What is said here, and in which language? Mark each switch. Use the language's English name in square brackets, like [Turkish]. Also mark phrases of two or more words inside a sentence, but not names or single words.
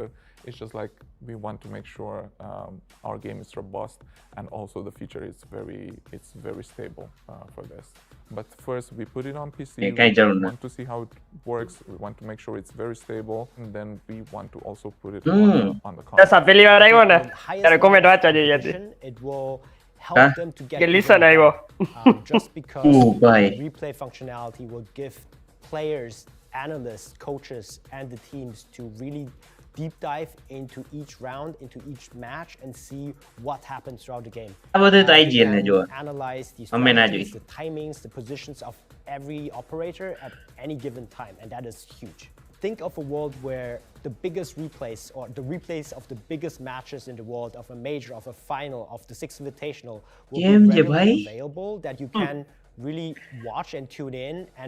[English] It's just like we want to make sure our game is robust, and also the feature is very stable for this. But first, we put it on PC. We want to see how it works. We want to make sure it's very stable, and then we want to also put it on the console. Jas, [Gujarati] પહેલી વાર આવ્યો ને ત્યારે comment વાંચવા જેવી હતી. [English] It will help them to get [Gujarati] કે listen આવ્યો. [English] just because Oh, bye. the replay functionality will give players, analysts, coaches, and the teams to really deep dive into each round, into each match, and see what happens throughout the game. [Gujarati] આ બધું તો [English] We [Gujarati] IGL ને [English] can [Gujarati] જોવા. [English] analyze the [Gujarati] અમે ના [English] strategies, [Gujarati] જોઈ. [English] the timings, the positions of every operator at any given time, and that is huge. Think of a world where the biggest replays or the replays of the biggest matches in the world, of a major, of a final, of the Sixth Invitational will [Gujarati] કેમ [English] be [Gujarati] છે [English] readily [Gujarati] ભાઈ? [English] available, that you can really watch and tune in and